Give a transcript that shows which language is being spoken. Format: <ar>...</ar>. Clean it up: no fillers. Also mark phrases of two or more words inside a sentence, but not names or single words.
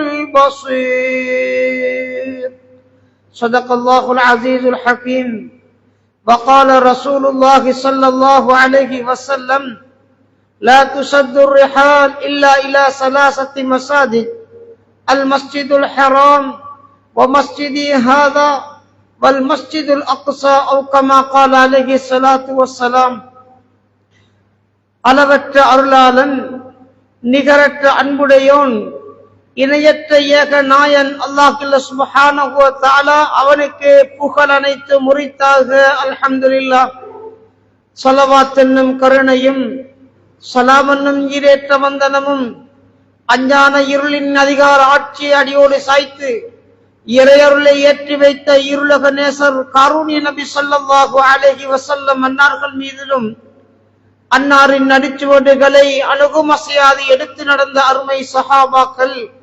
<ar>البصير صدق الله العزيز الحكيم وقال رسول الله صلى الله عليه وسلم لا تشد الرحال إلا إلى ثلاثة مساجد المسجد الحرام ومسجدي هذا والمسجد الأقصى أو كما قال عليه الصلاة والسلام</ar> <ta>அளவற்ற அருளாளன் நிகரற்ற அன்புடையோன் இணையற்ற ஏக நாயன்</ta> <ar>الله سبحانه وتعالى</ar> <ta>அவனுக்கு புகழ் அனைத்து முறித்தாக அல்ஹம்துலில்லாஹ். ஸலவாத் என்னும் கருணையும் ஸலாம் என்னும் ஈரேற்ற வந்தனமும் அஞ்ஞான இருளின் அதிகார ஆட்சியை அடியோடு சாய்த்து இறையருளை ஏற்றி வைத்த இருளக நேசர் காரூணிய நபி</ta> <ar>صلى الله عليه وسلم</ar> <ta>அன்னார்கள் மீதிலும் அன்னாரின் நடிச்சுவடுகளை அணுகுமசையாது எடுத்து நடந்த அருமை சஹாபாக்கள்</ta>